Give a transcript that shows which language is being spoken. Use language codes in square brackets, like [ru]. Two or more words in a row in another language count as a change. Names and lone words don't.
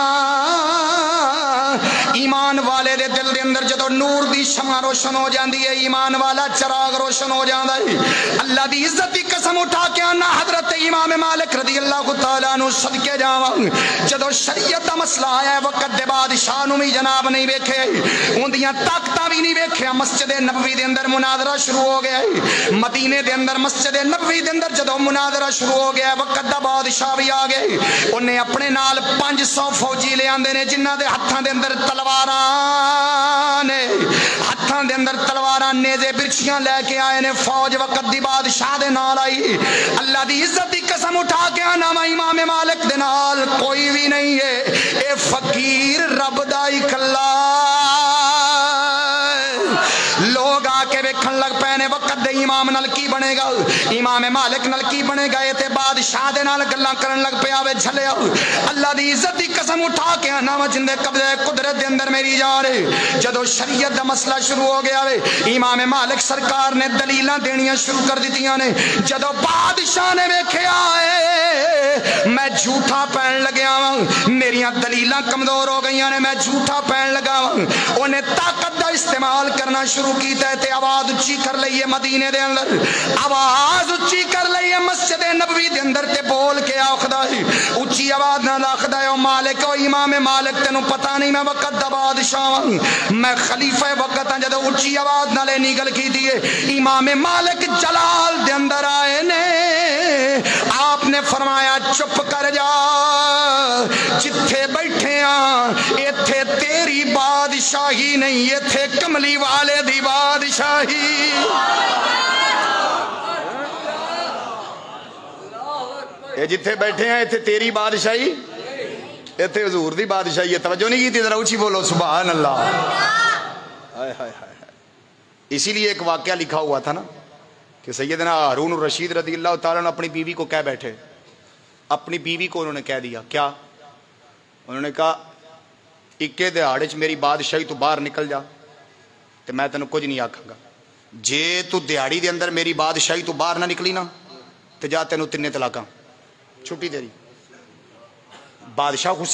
[pa] ایمان والے دے دل دے اندر جدو نور دی شمع روشن ہو جاندی ہے ایمان والا چراغ روشن ہو جاندا ہے اللہ دی عزت دی قسم اٹھا کے آنا حضرت امام مالک [ar] رضی اللہ تعالیٰ عنہ [pa] صدقے جاواں جدو شریعت دا مسئلہ آیا ہے وقت دے بادشاہ نو بھی جناب نہیں ویکھے اوندیاں طاقتاں بھی نہیں ویکھیا مسجد نبوی دے اندر مناظرہ شروع ہو گیا ہے مدینے دے اندر مسجد نبوی دے اندر جدو مناظرہ شروع ہو گیا ہے وقت دا بادشاہ بھی آ گئے انہیں اپنے نال 500 فوجی لے آندے نے جنہاں دے ہتھاں دے اندر تلواراں نے ہتھاں دے اندر تلواراں نیزے برچیاں لے کے آئے نے فوج وقت دی بادشاہ دے نال آئی اللہ دی عزت دی قسم اٹھا کے آنا امام مالک دے نال کوئی بھی نہیں ہے اے فقیر رب دا اکلا لوگ آ کے ویکھن لگ پے نے وقت دے امام نال کی بنے گا امام مالک نال کی بنے گا اے تے بادشاہ دے نال گلاں کرن لگ پیا وے جھلیا اللہ دی عزت دی قسم اٹھا کے آنا جندے قبضے قدرت دے اندر میری جان ہے جدو شریعت دا مسئلہ شروع ہو گیا وے امام مالک سرکار نے دلیلاں دینیاں شروع کر دتیاں نے جدو بادشاہ نے ویکھیا اے میں جھوٹا پہن لگیا ہاں میریاں دلیلاں کمزور ہو گئیاں نے میں جھوٹا پہن لگا ہاں انہیں طاقت دا استعمال کرنا شروع کیتا ہے تے آواز اچھی کر لئیے مدینے دے اندر آواز اچھی کر لئیے مسجد نبوی دے اندر تے بول کے آخدا ہے اچھی آواز نہ لاخدا ہے او مالک او امام مالک تینوں پتہ نہیں میں وقت دا بادشاہ ہوں میں خلیفہ وقت ہاں جدو اچھی آواز نہ لے نگل کی دیے امام مالک جلال دے اندر آئے نے آپ نے فرمایا چپ کر جا جتھے بیٹھے ہاں ایتھے تیری بادشاہی نہیں ایتھے کملی والے دی بادشاہی اے جتھے بیٹھے ہیں ایتھے تیری بادشاہی ایتھے حضور دی بادشاہی ہے [ur] توجہ نہیں کی تھی ذرا اونچی بولو [ar] سبحان اللہ [pa] ہائے ہائے ہائے [ur] اسی لیے ایک واقعہ لکھا ہوا تھا نا کہ سیدنا ہارون الرشید [ar] رضی اللہ تعالیٰ [ur] نے اپنی بیوی کو کہہ بیٹھے اپنی بیوی کو انہوں نے کہہ دیا کیا انہوں نے کہا [pa] اکے دہاڑے چ میری بادشاہی تو باہر نکل جا تو میں تینوں کچھ نہیں آکھاں گا جے تو دیہڑی دے اندر میری بادشاہی تو باہر نہ نکلی نا تو جا تینوں 3 طلاقاں چھٹی تیری بادشاہ غصے